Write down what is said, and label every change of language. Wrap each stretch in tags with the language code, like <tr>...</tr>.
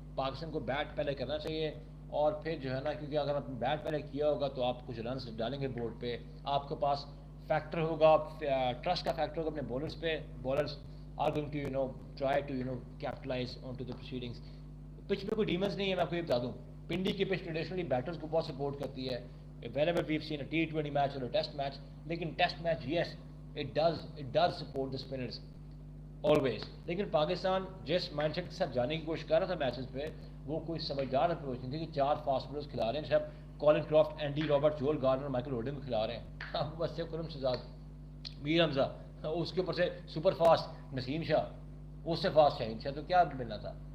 <ur>پاکستان کو بیٹ پہلے کرنا چاہیے, اور پھر جو ہے نا, کیونکہ اگر آپ نے بیٹ پہلے کیا ہوگا تو آپ کچھ رنس ڈالیں گے بورڈ پہ, آپ کے پاس فیکٹر ہوگا, ٹرسٹ کا فیکٹر ہوگا اپنے بولرز پہ.</ur> <en>Bowlers are going to try to capitalise on to the proceedings.</en> <ur>Pitch پہ کوئی ڈیمنس نہیں ہے, میں آپ کو یہ بتا دوں. پنڈی کی پچ ٹریڈیشنلی بیٹرز کو بہت سپورٹ کرتی ہے,</ur> <en>whenever we've seen a T20 match or a test match.</en> <ur>لیکن test match</ur> <en>yes it does support the spinners always.</en> <ur>لیکن پاکستان جس مائنڈ سیٹ کے ساتھ جانے کی کوشش کر رہا تھا میچز پہ, وہ کوئی سمجھدار اپروچ نہیں تھی کہ 4 فاسٹ بولرز کھلا رہے ہیں, سب Colin craft, Andy Robert, Joel Garner, Michael ہوڈن کو کھلا رہے ہیں. اب بس سے کرم شہزاد, میر حمزہ, اس کے اوپر سے سپر فاسٹ نسیم شاہ, اس سے فاسٹ شاہین شاہ, تو کیا ملنا تھا.</ur>